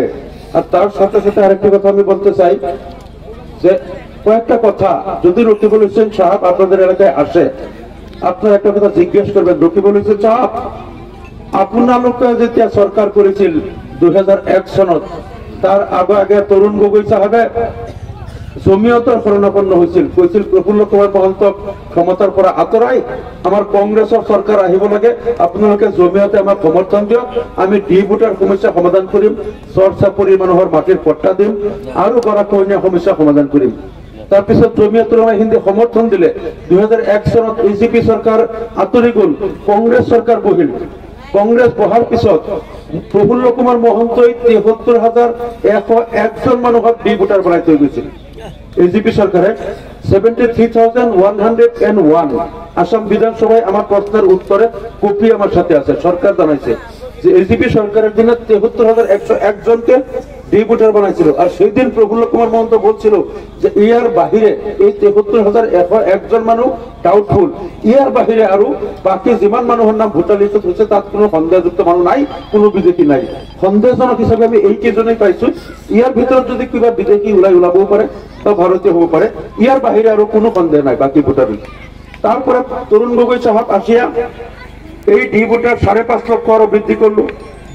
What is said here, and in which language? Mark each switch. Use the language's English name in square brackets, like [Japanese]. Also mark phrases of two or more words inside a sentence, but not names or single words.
[Bangla] আর তার সাথে সাথে আরেকটি কথা আমি বলতে চাই যে কয়েকটা কথা যদি রকিবুল হোসেন সাহেব আপনাদের এলাকায় আসে, আপনারা একটা কথা জিজ্ঞেস করবেন, [Assamese] রকিবুল হোসেন সাহেব আপনালোকে যেতিয়া সরকার করেছিল 2001 সনত, তার আগে তরুণ গগৈ সাহেবে জমিয়তৰ শৰণাপন্ন হৈছিল, কৈছিল প্ৰফুল্ল কুমাৰ মহন্তক ক্ষমতাৰ পৰা আঁতৰাই আমাৰ কংগ্ৰেছৰ চৰকাৰ আহিব লাগে, আপোনালোকে জমিয়তে আমাক সমৰ্থন দিয়ক, আমি ডিবুটাৰ সমস্যা সমাধান কৰিম, চৰ চাপৰি মানুহৰ মাটিৰ পট্টা দিম আৰু গৰাখহনীয়া সমস্যা সমাধান কৰিম। তাৰপিছত জমিয়তৰ হিন্দী সমৰ্থন দিলে। 2001 চনত এজিপি চৰকাৰ আঁতৰি গল, কংগ্ৰেছ চৰকাৰ বহিল। কংগ্ৰেছ বহাৰ পিছত প্ৰফুল্ল কুমাৰ মহন্তই 73,101 জন মানুহক ডিবুটাৰ বনাই থৈ গৈছিল। [Bangla] এজিপি সরকারে 73,101 আসাম বিধানসভায় আমার প্রশ্নের উত্তরে কপি আমার সাথে আছে। সরকার জানাইছে যে এজিপি সরকারের দিনে 73,101 জনকে ডিপুটার বানাইছিল। আর সেই দিন প্রফুল্ল কুমার মহন্ত বলছিল যে ইয়ার বাহিরে এই 73,101 জন মানুষ ডাউটফুল, [Assamese] ইয়ার বাহিরে আরো বাকি যিমান মানুহৰ নাম ভোটাৰ লিষ্টত হৈছে তাত কোনো সন্দেহযুক্ত মানুহ নাই, কোনো বিদেশী নাই। সন্দেহজনক হিচাপে আমি এইকেইজনেই পাইছো। ইয়াৰ ভিতৰত যদি কিবা বিদেশী ওলাবও পাৰে বা ভাৰতীয় হ'ব পাৰে, ইয়াৰ বাহিৰে আৰু কোনো সন্দেহ নাই বাকি ভোটাৰ। [Bangla] তারপরে তরুণ গগৈ সাহেব আসিয়া এই ডি ভোটার 5.5 লক্ষ আরো বৃদ্ধি করলো।